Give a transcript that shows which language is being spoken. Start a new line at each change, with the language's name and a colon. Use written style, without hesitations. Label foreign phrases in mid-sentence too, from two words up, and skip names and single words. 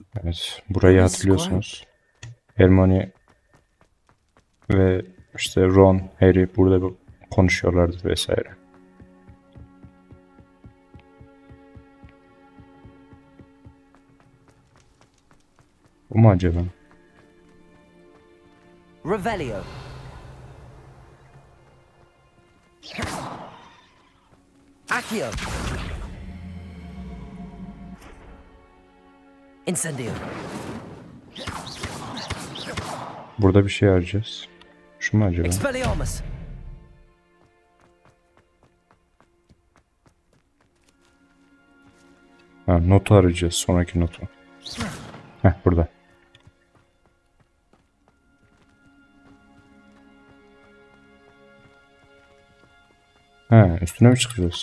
Turkish: Evet, burayı hatırlıyorsunuz. Hermione ve işte Ron, Harry burada konuşuyorlardı vesaire. Bu mu acaba? Revelio. Accio. Incendio. Burada bir şey arayacağız. Şu mu acaba? Expelliarmus. Ha, notu arayacağız. Sonraki notu. Heh, burada. Ha, üstüne mi çıkacağız?